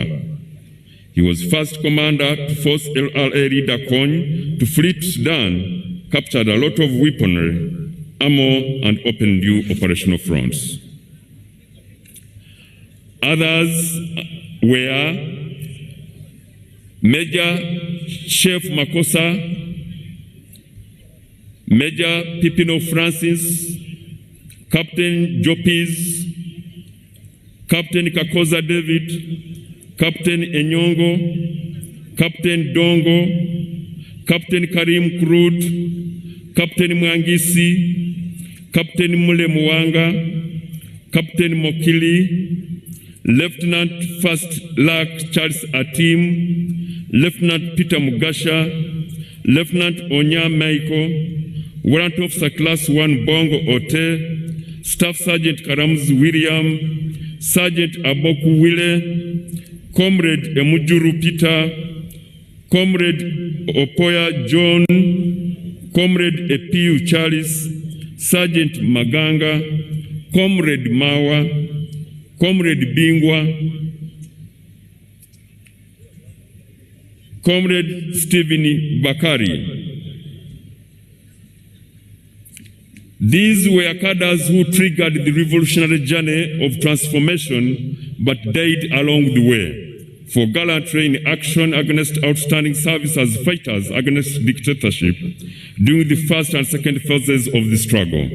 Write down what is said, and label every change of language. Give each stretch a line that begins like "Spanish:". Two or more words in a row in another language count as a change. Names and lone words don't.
English: He was first commander to force LRA leader Kony to flee to Sudan, captured a lot of weaponry, ammo, and opened new operational fronts. Others were Major Chef Makosa, Major Pipino Francis, Captain Jopis, Captain Kakoza David, Captain Enyongo, Captain Dongo, Captain Karim Krud, Captain Mwangisi, Captain Mule Mwanga, Captain Mokili, Lieutenant First Luck Charles Atim, Lieutenant Peter Mugasha, Lieutenant Onya Michael, Warrant Officer Class 1 Bongo Ote, Staff Sergeant Karamz William, Sergeant Aboku Wile, Comrade Emujuru Peter, Comrade Opoya John, Comrade Epiu Charles, Sergeant Maganga, Comrade Mawa, Comrade Bingwa, Comrade Stephen Bakari. These were cadres who triggered the revolutionary journey of transformation but died along the way for gallantry in action against outstanding service as fighters against dictatorship during the first and second phases of the struggle.